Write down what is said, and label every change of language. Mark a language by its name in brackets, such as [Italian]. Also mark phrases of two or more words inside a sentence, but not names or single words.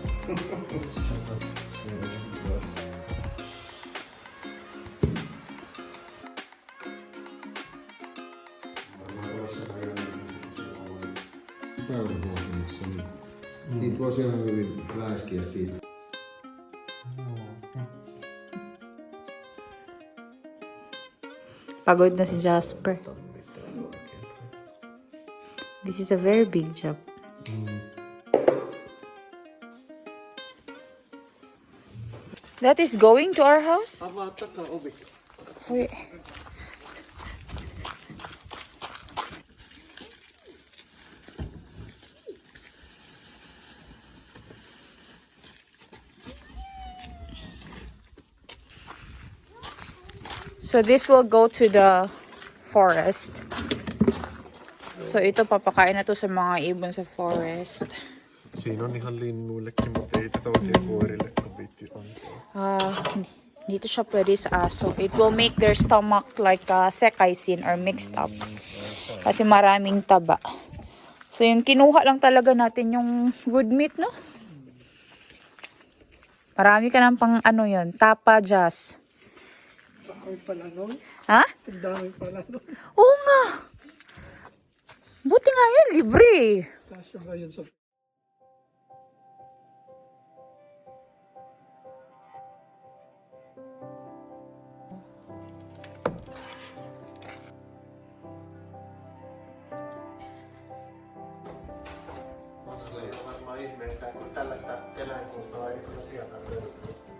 [Finnish] Päivähuomiassa, niin niitä voisi ihan hyvin läiskiä siitä. [Filipino] Pagod na si Jasper. [English] This is a very big job. That is going to our house? [Finnish] Avaa takaovi. [English] Wait. So this will go to the forest. [Filipino] So ito papakain na to sa mga ibon sa forest. [Finnish] Siinä on ihan linnuillekin, mutta ei tätä oikein koirillekaan viitti antaa. [Filipino] Dito siya pwede sa aso. [English] It will make their stomach like sekaisin or mixed up. [Filipino] Kasi maraming taba. So yung kinuha lang talaga natin yung [English] good meat, [Filipino] no? Marami ka ng pang ano yun, tapa jas. Sakay pala nun. Ha? Ang dami pala nun. Oo nga. Buti nga yan, libre. Kasya ngayon sa... [Finnish] Masle on varmaan ihmeessään, kun tällaista eläinkuntaa ei kyllä sieltä löydy.